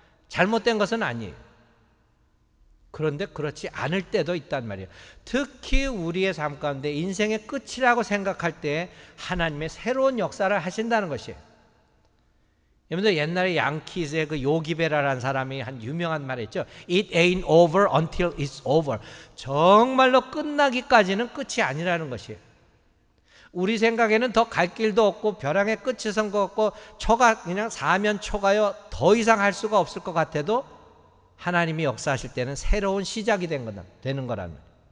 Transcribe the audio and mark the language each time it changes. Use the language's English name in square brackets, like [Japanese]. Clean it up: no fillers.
[Korean] 잘못된 것은 아니에요. 그런데 그렇지 않을 때도 있단 말이에요. 특히 우리의 삶 가운데 인생의 끝이라고 생각할 때 하나님의 새로운 역사를 하신다는 것이에요. 여러분들 옛날에 양키즈의 그 요기베라라는 사람이 한 유명한 말 했죠. [English] It ain't over until it's over. [Korean] 정말로 끝나기까지는 끝이 아니라는 것이에요. 우리 생각에는 더 갈 길도 없고 벼랑의 끝이 선 것 같고 초가 그냥 사면 초가요 더 이상 할 수가 없을 것 같아도 하나님이 역사하실 때는 새로운 시작이 되는 거라는 거예요.